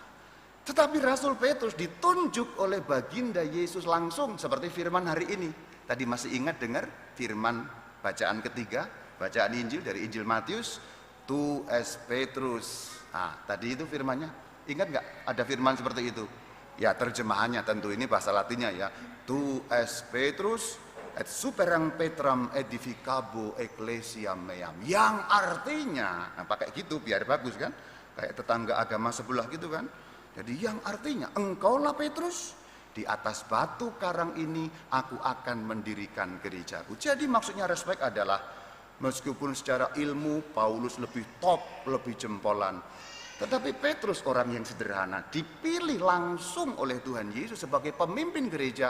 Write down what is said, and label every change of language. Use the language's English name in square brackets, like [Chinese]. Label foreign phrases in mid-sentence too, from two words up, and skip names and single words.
[Indonesian] Tetapi Rasul Petrus ditunjuk oleh baginda Yesus langsung seperti firman hari ini. Tadi masih ingat dengar firman bacaan ketiga, bacaan Injil dari Injil Matius, [Latin] tu es Petrus. [Indonesian] Nah, tadi itu firmannya. Ingat nggak ada firman seperti itu? Ya terjemahannya tentu ini bahasa Latinnya ya. [Latin] Tu es Petrus et superam Petram edificabo ecclesiam meam. [Indonesian] Yang artinya, nah pakai gitu biar bagus kan? Kayak tetangga agama sebelah gitu kan? Jadi yang artinya engkaulah Petrus, di atas batu karang ini aku akan mendirikan gerejaku. Jadi maksudnya respect adalah meskipun secara ilmu Paulus lebih top, lebih jempolan, tetapi Petrus orang yang sederhana, dipilih langsung oleh Tuhan Yesus sebagai pemimpin gereja.